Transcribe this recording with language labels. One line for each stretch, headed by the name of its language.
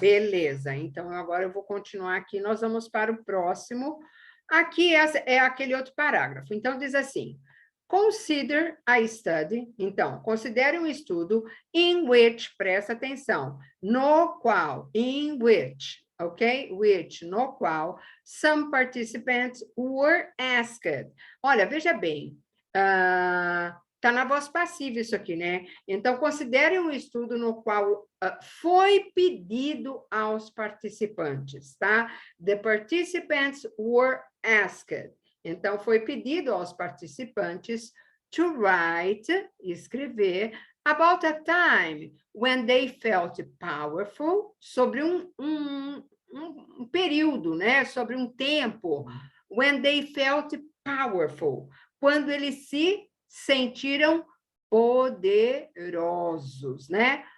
Portuguese: Beleza, então agora eu vou continuar aqui, nós vamos para o próximo. Aqui é aquele outro parágrafo. Então, diz assim,
English: consider a study,
Portuguese: então, considere um estudo
English: in which,
Portuguese: presta atenção, no qual, in which, ok?
English: Which,
Portuguese: no qual,
English: some participants were asked.
Portuguese: Olha, veja bem, está na voz passiva isso aqui, né? Então, considere um estudo no qual foi pedido aos participantes, tá?
English: The participants were asked.
Portuguese: Então, foi pedido aos participantes
English: to write,
Portuguese: escrever,
English: about a time when they felt powerful,
Portuguese: sobre um período, né? Sobre um tempo,
English: when they felt powerful,
Portuguese: quando eles se sentiram poderosos, né?